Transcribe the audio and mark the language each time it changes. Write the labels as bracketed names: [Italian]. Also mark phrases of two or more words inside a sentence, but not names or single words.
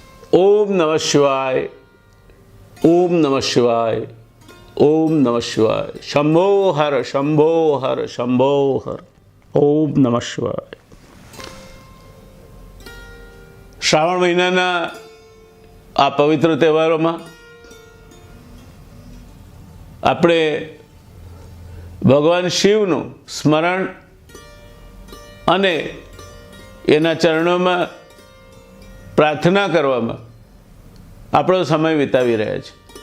[Sanskrit] ओम नमः शिवाय, ओम नमः शिवाय, ओम नमः शिवाय। शंभो हर, शंभो हर, शंभो हर। ओम नमः शिवाय। [Gujarati] શ્રાવણ મહીના આ પવિત્ર તહેવારો મેં આપણે ભગવાન શિવનું સ્મરણ અને એના ચરણોમાં પ્રાર્થના કરવામાં આપણો સમય વિતાવી રહ્યા છે।